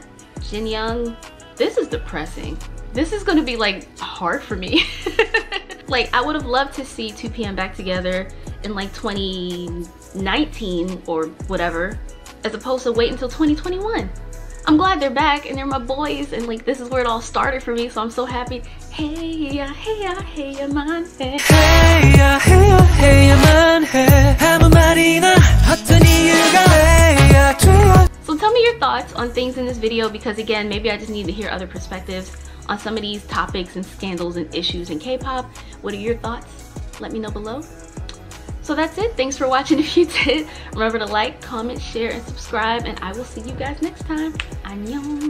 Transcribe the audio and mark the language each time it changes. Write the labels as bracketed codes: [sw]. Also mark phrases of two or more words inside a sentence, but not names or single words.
[en] Jin Young, this is depressing. This is gonna be like hard for me. Like I would have loved to see 2PM back together in like 2019 or whatever, as opposed to wait until 2021. I'm glad they're back and they're my boys, and like this is where it all started for me, so I'm so happy. Hey ya, hey ya, hey ya, man, hey. Hey ya, hey ya, hey ya, man, hey. [ko] 아무 말이나 어떤 이유가 [en] hey ya. So tell me your thoughts on things in this video, because again, maybe I just need to hear other perspectives on some of these topics and scandals and issues in K-pop. What are your thoughts? Let me know below. So that's it. Thanks for watching if you did. Remember to like, comment, share, and subscribe, and I will see you guys next time.